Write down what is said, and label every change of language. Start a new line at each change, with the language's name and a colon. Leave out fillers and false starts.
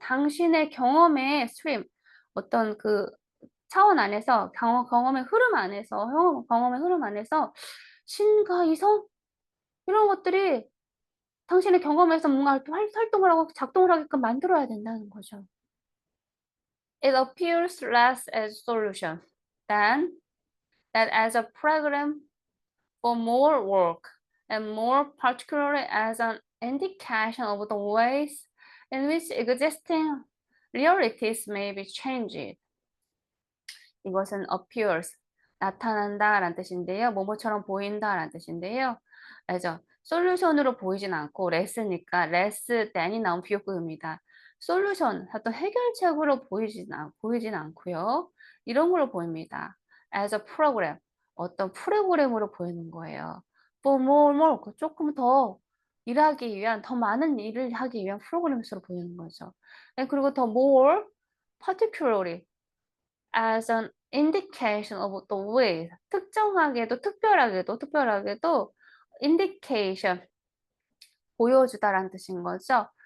Korean: 당신의 경험의 stream 어떤 그 차원 안에서 경험의 흐름 안에서 경험의 흐름 안에서 신과 이성 이런 것들이 당신의 경험에서 뭔가 활동을 하고 작동을 하게끔 만들어야 된다는 거죠.
English: It appears less as solution than that as a program for more work and more particularly as an indication of the ways in which existing realities may be changed.
Korean: 이것은 appears, 나타난다 라는 뜻인데요. 뭐뭐처럼 보인다 라는 뜻인데요. 알죠? 솔루션으로 보이진 않고 less니까
English: less than
Korean: 이 나온 비교급입니다. 솔루션, 어떤 해결책으로 보이진 않고요. 이런 걸로 보입니다.
English: as a program,
Korean: 어떤 프로그램으로 보이는 거예요.
English: for more,
Korean: 조금 더 일하기 위한, 더 많은 일을 하기 위한 프로그램으로 보이는 거죠. 그리고 더
English: more, particularly, as an indication of the way
Korean: 특정하게도 특별하게도 indication 보여주다라는 뜻인 거죠.